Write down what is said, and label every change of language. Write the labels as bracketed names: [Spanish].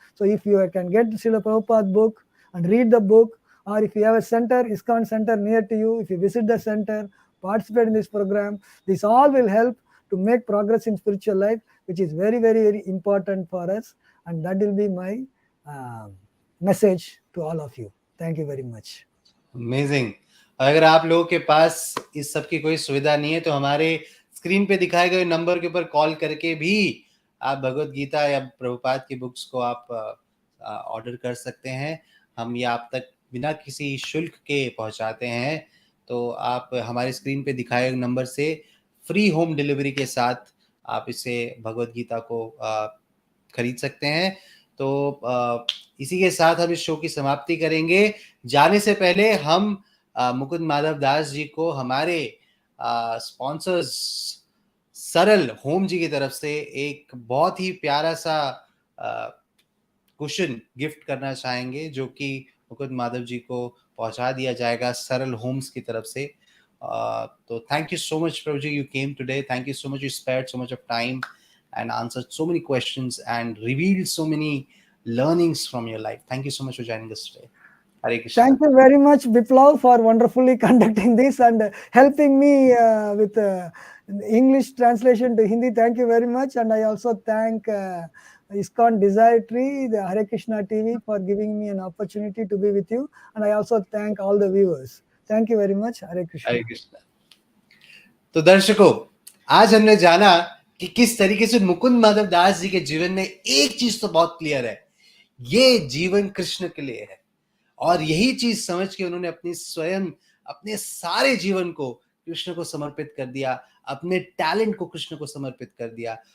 [English] So if you can get Srila Prabhupada book and read the book, or if you have a center, ISKCON center near to you, if you visit the center, participate in this program, this all will help to make progress in spiritual life, which is very, very, very important for us. And that will be my message to all of you. Thank you very much. Amazing. [Hindi] अगर आप लोगों के पास इस सब की कोई सुविधा नहीं है तो हमारे स्क्रीन पे दिखाए गए नंबर के ऊपर कॉल करके भी आप भगवत गीता या प्रभुपाद की बुक्स को आप ऑर्डर कर सकते हैं। हम ये आप तक बिना किसी शुल्क के पहुंचाते हैं। तो आप हमारे स्क्रीन पे दिखाए गए नंबर से फ्री होम डिलीवरी के साथ आप इसे भगवत गीता को खरीद सकते हैं। तो इसी के साथ हम इस शो की समाप्ति करेंगे। जाने से पहले हम मुकुंद माधव दास जी को हमारे स्पॉन्सर्स सरल होम जी की तरफ से एक बहुत ही प्यारा सा कुशन गिफ्ट करना चाहेंगे, जो कि मुकुंद माधव जी को पहुंचा दिया जाएगा सरल होम्स की तरफ से। [English] तो thank you so much Prabhu ji, you came today. Thank you so much, you spared so much of time and answered so many questions and revealed so many learnings from your life. Thank you so much for joining us today. Hare Krishna. Thank you very much, Biplav, for wonderfully conducting this and helping me with English translation to Hindi. Thank you very much. And I also thank ISKCON Desire Tree, the Hare Krishna TV, for giving me an opportunity to be with you. And I also thank all the viewers. Thank you very much. Hare Krishna. Hare Krishna. [Hindi] तो दर्शकों, आज हमने जाना कि किस तरीके से मुकुंद माधव दास जी के जीवन में एक चीज तो बहुत क्लियर है, ये जीवन कृष्ण के लिए है। और यही चीज समझ के उन्होंने अपने सारे जीवन को कृष्ण को समर्पित कर दिया, अपने टैलेंट को कृष्ण को समर्पित कर दिया।